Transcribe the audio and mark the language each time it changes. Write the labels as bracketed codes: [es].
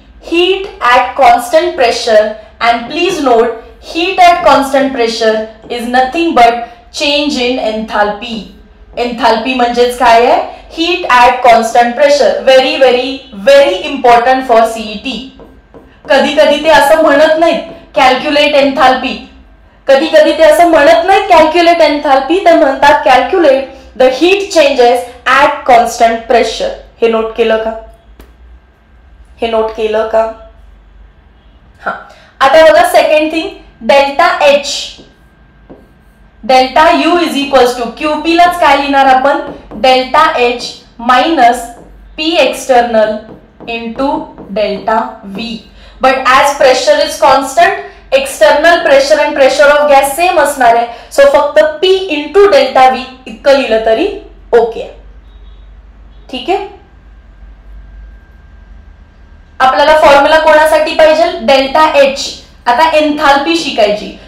[en] Heat at constant pressure. And please note, heat at constant pressure is nothing but change in enthalpy. [mr] Enthalpy म्हणजेच काय आहे? [en] Heat at constant pressure. Very very very important for CET. [mr] कधी कधी ते असं म्हणत नाहीत calculate enthalpy. कधी कधी ते असं म्हणत नाहीत कॅल्क्युलेट एन्थाल्पी, तर म्हणतात calculate the heat changes at constant pressure. हे नोट केलं का? हा, आता बघा second thing, delta H. Delta U is equals to QP लाच काय लिहिणार आपण? [en] Delta H minus P external into delta V. But as pressure is constant, external pressure and pressure of gas same [mr] असणार आहे. सो फक्त P into delta V इतकं लिहिलं तरी ओके. ठीक आहे. आपल्याला फॉर्म्युला कोणासाठी पाहिजे? Delta H. आता एन्थाल्पी शिकायची.